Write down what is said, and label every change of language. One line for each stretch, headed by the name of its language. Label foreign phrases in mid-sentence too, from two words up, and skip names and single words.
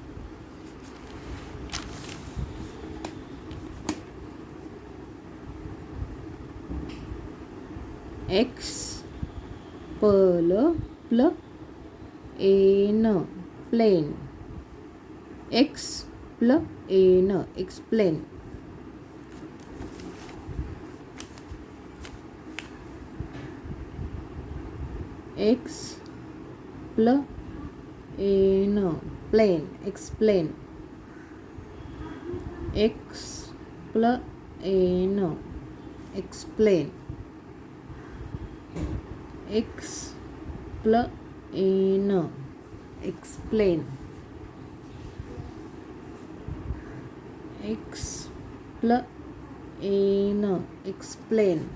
English: ex pl pl ain plain. ex pl ain explain. explain, plain, explain, explain, explain, explain, explain, explain, explain.